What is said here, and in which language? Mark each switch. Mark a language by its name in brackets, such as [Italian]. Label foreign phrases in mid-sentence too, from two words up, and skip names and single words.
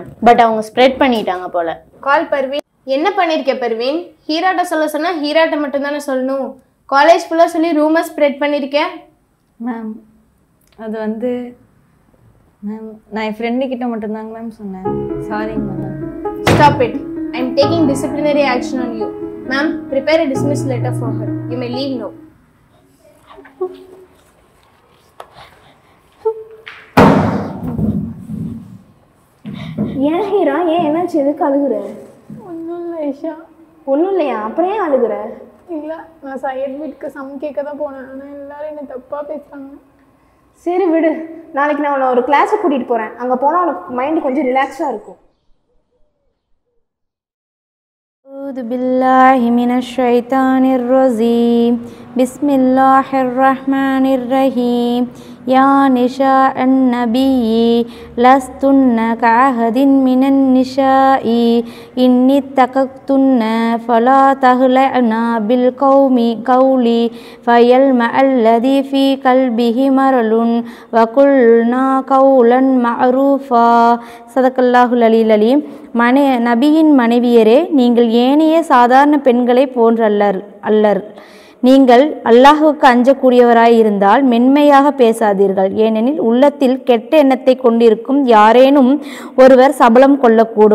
[Tamil] பட் அவங்க ஸ்ப்ரெட் பண்ணிட்டாங்க போல. கால் பர்வீன். என்ன பண்ணியிருக்க பர்வீன்? ஹீராட்ட சொல்ல சொன்னால் ஹீராட்ட மட்டும் தானே சொல்லணும். [English] college full [Tamil] சொல்லி [English] rumour spread [Tamil] பண்ணியிருக்கேன். மேம் அது வந்து மேம் நான் என் ஃப்ரெண்டுக்கிட்ட மட்டும்தாங்க மேம் சொன்னேன். சாரிங்க மேம். [English] Stop it. I am taking disciplinary action on you. Ma'am, prepare a dismissal letter for her. You may leave now. [Tamil] ஏன் ஹீரா, ஏன் என்னாச்சு? எதுக்கு அழுகுற? ஒன்றும் இல்லை ஐஷா. ஒன்றும் இல்லையா? அப்புறம் ஏன் அழுகுற? இல்லை, நான் சையத் வீட்டுக்கு சம் கேட்க தான் போனேன். ஆனால் எல்லாரும் என்னை தப்பாக பேசுகிறாங்க. சரி விடு, நாளைக்கு நான் உன்னை ஒரு கிளாஸுக்கு கூட்டிகிட்டு போகிறேன். அங்கே போனால் உனக்கு மைண்டு கொஞ்சம் ரிலாக்ஸாக இருக்கும். [Arabic] أعوذ بالله من الشيطان الرجيم بسم الله الرحمن الرحيم يا نساء النبي لستن كأحد من النساء إن اتقيتن فلا تخلعن بالقول فيطمع الذي في قلبه مرض وقلنا قولا معروفا صدق الله العلي العليم. [Tamil] நபியின் மனைவியரே, நீங்கள் ஏனைய சாதாரண பெண்களை போன்றல்லர். நீங்கள் அல்லாஹுக்கு அஞ்சக்கூடியவராயிருந்தால் மென்மையாக பேசாதீர்கள். ஏனெனில் உள்ளத்தில் கெட்ட எண்ணத்தை கொண்டிருக்கும் யாரேனும் ஒருவர் சபலம் கொள்ளக்கூடும்.